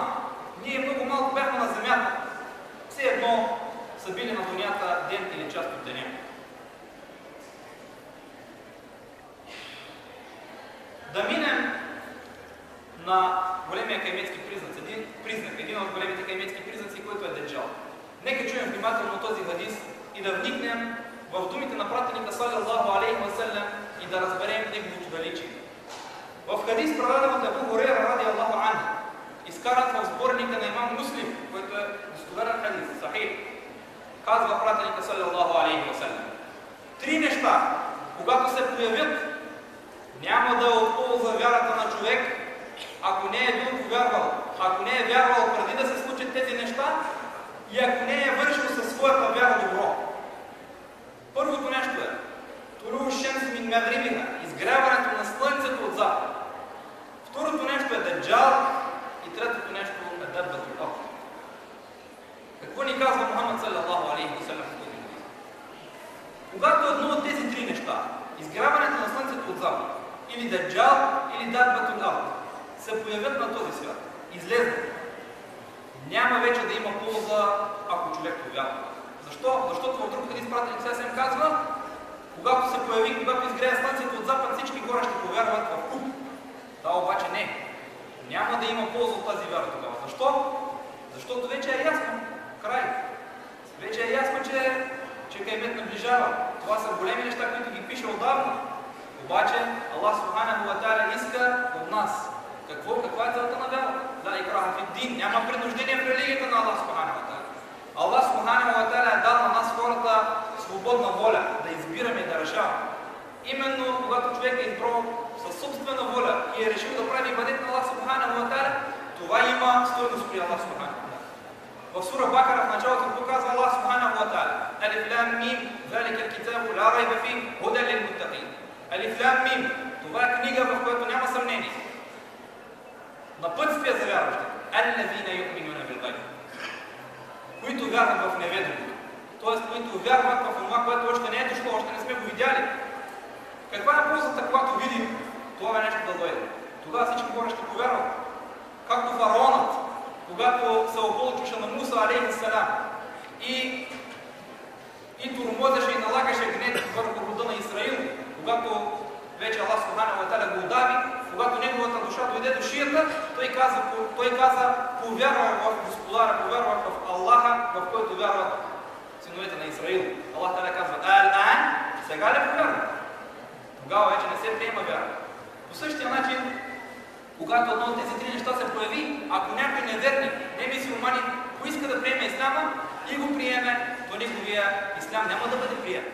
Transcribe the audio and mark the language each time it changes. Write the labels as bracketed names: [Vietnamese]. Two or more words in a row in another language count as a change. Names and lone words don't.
[Bulgarian] Ние много малко бяхме на земята. Все едно са били на дунята ден или част от деня. големи кайметски признак, един от големите кайметски признаци, който е Деджал. Нека чуем внимателно този хадис и да вникнем в думите на пратеника [Arabic] صلى الله عليه وسلم [Bulgarian] и да разберем неговото величие. В хадис, предаден от Абу Хурейра [Arabic] رضي الله عنه, [Bulgarian] изкаран в сборника на имам Муслим, който е достоверен хадис, сахих, казва пратеника [Arabic] صلى الله عليه وسلم: [Bulgarian] три неща, когато се появят, няма да отползва вярата на човек, ако не е бил повярвал, ако не е вярвал преди да се случат тези неща и ако не е вършил със своята вяра добро. Първото нещо е [Arabic] طلوع الشمس من مغربها, [Bulgarian] изгряването на слънцето от запад. Второто нещо е Даджал и третото нещо е Даббатул ард. Какво ни казва Мухаммад [Arabic] صلى الله عليه وسلم? [Bulgarian] Когато едно от тези три неща, изгряването на слънцето от запад, или Даджал, или Даббатул ард, се появят на този свят, излезнат, няма вече да има полза, ако човек повярва. Защо? Защото в друг хадис пратеник ССМ казва, когато се появи, когато изгрее слънцето от запад, всички хора ще повярват в куп. Да, обаче не. Няма да има полза от тази вяра тогава. Защо? Защото вече е ясно. Край. Вече е ясно, че каймет наближава. Това са големи неща, които ги пише отдавна. Обаче Аллах [Arabic] سبحانه وتعالى [Bulgarian] иска от нас. Каква е целта на вяра? Да, [Arabic] إكراه في الدين. [Bulgarian] Няма принуждение в религията на Аллах [Arabic] سبحانه وتعالى. [Bulgarian] Аллах [Arabic] سبحانه وتعالى [Bulgarian] е дал на нас хората свободна воля, да избираме и да решаваме. Именно когато човек е избрал със собствена воля и е решил да прави ибадет на Аллах [Arabic] سبحانه وتعالى, [Bulgarian] това има стойност при Аллах [Arabic] سبحانه وتعالى. [Bulgarian] В сура Бакара в началото показва [Arabic] الله سبحانه وتعالى: ألف لام ميم، ذلك الكتاب لا ريب فيه هدى للمتقين. ألف لام ميم, [Bulgarian] това е книга, в която няма съмнение. Напътствие за вярващите. [Arabic] الذين يؤمنون بالغيب, [Bulgarian] които вярват в неведомото. Тоест, които вярват в това, което още не е дошло, още не сме го видяли. Каква е ползата, когато видим това нещо да дойде? Тогава всички хора ще повярват. Както фараонът, когато се ополчваше на Муса [Arabic] عليه السلام [Bulgarian] и тормозеше и налагаше гнев върху рода на Израил, когато вече Аллах [Arabic] سبحانه وتعالى [Bulgarian] го удави, когато неговата душа дойде до шията, той каза: повярвах в Господара, повярвах в Аллаха, в който вярват синовете на Израил. Аллах та'аля казва: ал-ан, сега ли повярват? Тогава вече не се приема вяра. По същия начин, когато едно от тези три неща се появи, ако някой неверник, не мюсюлманин, поиска да приеме исляма и го приеме, то неговия ислям няма да бъде прият.